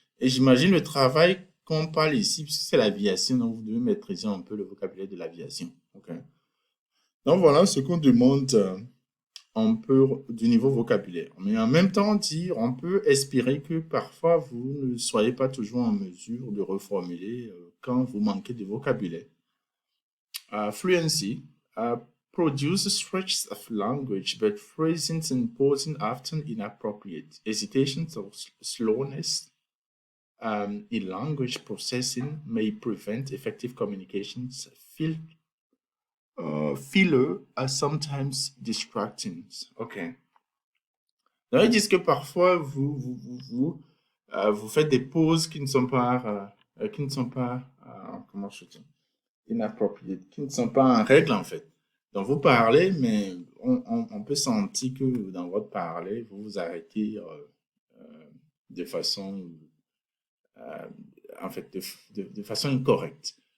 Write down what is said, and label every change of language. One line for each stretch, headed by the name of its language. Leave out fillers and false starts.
French: Et j'imagine le travail qu'on parle ici, puisque c'est l'aviation, donc vous devez maîtriser un peu le vocabulaire de l'aviation. OK? Donc voilà ce qu'on demande un peu du niveau vocabulaire. Mais en même temps, on peut espérer que parfois vous ne soyez pas toujours en mesure de reformuler quand vous manquez de vocabulaire.
English: Fluency produces stretches of language, but phrasings and pausing often inappropriate. Hesitations or slowness in language processing may prevent effective communications. Filler are sometimes distracting. OK.
French: Donc, ils disent que parfois, vous faites des pauses qui ne sont pas, comment je dis, inappropriate, qui ne sont pas en règle, en fait. Donc, vous parlez, mais on peut sentir que dans votre parler, vous vous arrêtez de façon, en fait, de façon incorrecte.